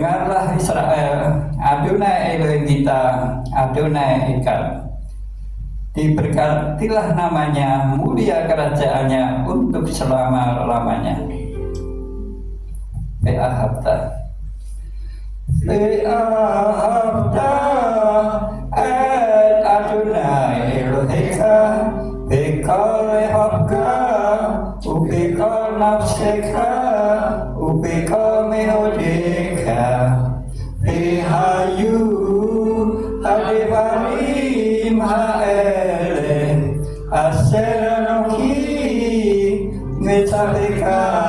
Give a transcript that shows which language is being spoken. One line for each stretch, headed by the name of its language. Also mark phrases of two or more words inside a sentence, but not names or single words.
Indonesian: Dengarlah Israel, Adonai Elohim kita,
Hebrew: יהוה אחד.
Indonesian: Diberkatilah namanya, mulia kerajaannya untuk selama-lamanya.
Hebrew: ואהבת את יהוה אלהיך בכל לבבך ובכל נפשך ובכל מאדך והיו הדברים האלה אשר אנכי מצוך